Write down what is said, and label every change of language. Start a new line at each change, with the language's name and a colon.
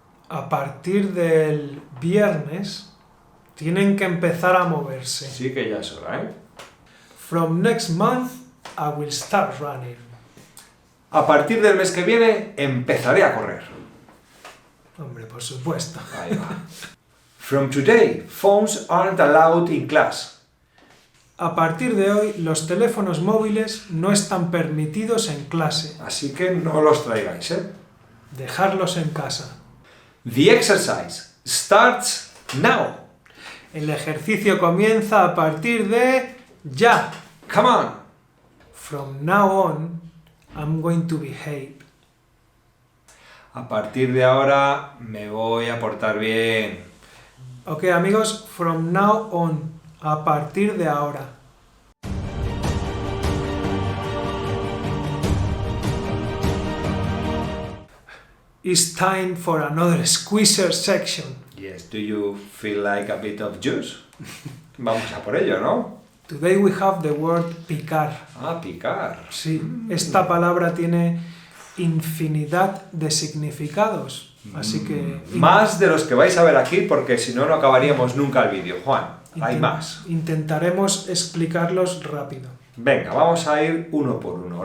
Spanish: A partir del viernes tienen que empezar a moverse. Sí que ya es hora, ¿eh?
English: From next month, I will start running.
Spanish: A partir del mes que viene, empezaré a correr. Hombre, por supuesto. Ahí va.
English: From today, phones aren't allowed in class.
Spanish: A partir de hoy, los teléfonos móviles no están permitidos en clase. Así que no los traigáis, ¿eh? Dejarlos en casa.
English: The exercise starts now.
Spanish: El ejercicio comienza a partir de ya.
English: Come on. From now on, I'm going to behave.
Spanish: A partir de ahora me voy a portar bien. Ok, amigos,
English: from now on,
Spanish: a partir de ahora.
English: It's time for another squeezer section. Yes, do you feel like a bit of juice?
Spanish: Vamos a por ello, ¿no?
English: Today we have the word picar.
Spanish: Ah, picar. Sí, esta palabra tiene infinidad de significados, así que... Más de los que vais a ver aquí, porque si no, no acabaríamos nunca el vídeo, Juan. Hay más. Intentaremos explicarlos rápido. Venga, vamos a ir uno por uno.